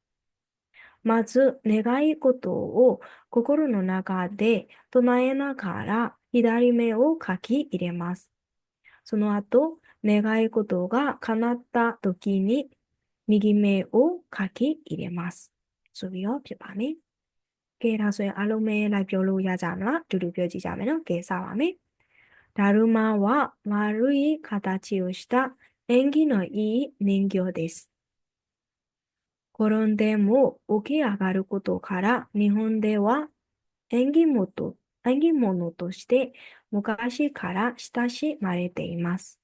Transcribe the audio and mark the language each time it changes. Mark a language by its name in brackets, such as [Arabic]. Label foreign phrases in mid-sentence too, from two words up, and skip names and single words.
[Japanese] まず願い事を心の中で唱えながら左目を描き入れます。その後、願い事が叶った時に右目を描き入れます。 [Burmese] ဆိုပြီးတော့ဖြစ်ပါမယ်။ကဲဒါဆိုရင်အားလုံးပဲလိုက်ပြောလို့ရကြမလား။တူတူပြောကြည့်ကြမယ်နော်။ကဲစပါမယ်။ [Japanese] だるまは丸い形をした縁起のいい人形です。転んでも起き上がることから日本では縁起物として昔から親しまれています。